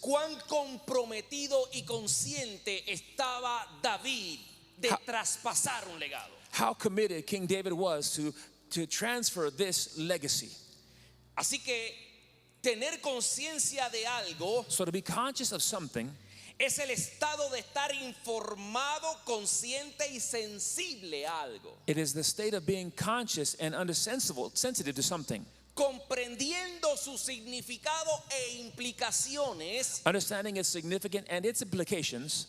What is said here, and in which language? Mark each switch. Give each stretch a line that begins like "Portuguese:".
Spanish: cuán comprometido y consciente estaba David de traspasar un legado.
English: how committed King David was to transfer this legacy.
Spanish: Así que tener conciencia de algo
English: So to be conscious of something
Spanish: es el estado de estar informado, consciente y sensible a algo,
English: it is the state of being conscious and sensitive to something,
Spanish: comprendiendo su significado e implicaciones
English: understanding its significance and its implications,